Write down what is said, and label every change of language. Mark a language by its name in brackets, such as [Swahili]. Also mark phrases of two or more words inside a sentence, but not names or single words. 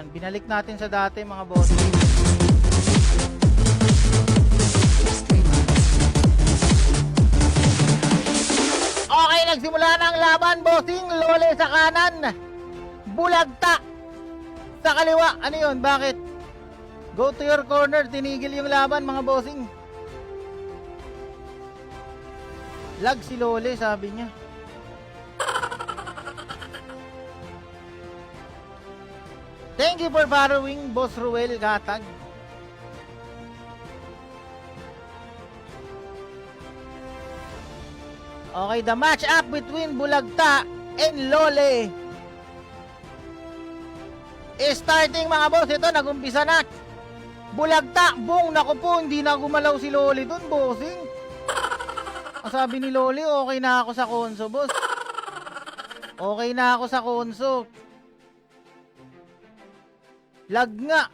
[Filipino] Binalik natin sa dati, mga boss. Okay, nagsimula na ang laban, bossing. Lole sa kanan. Bulagta sa kaliwa. Ano yun? Bakit? [English] Go to your corner. [Filipino] Tinigil yung laban, mga bossing. Lag si Lole, sabi niya. [English] Thank you for following, Boss Ruel Gatag. Okay, the match up between Bulagta and Lole is starting, [Filipino] mga boss. Ito, nagumpisa na. Bulagta, boom, naku po, hindi na gumalaw si Lole dun, bossing. Ang sabi ni Lole, okay na ako sa konso, boss. Okay na ako sa konso. Lag nga.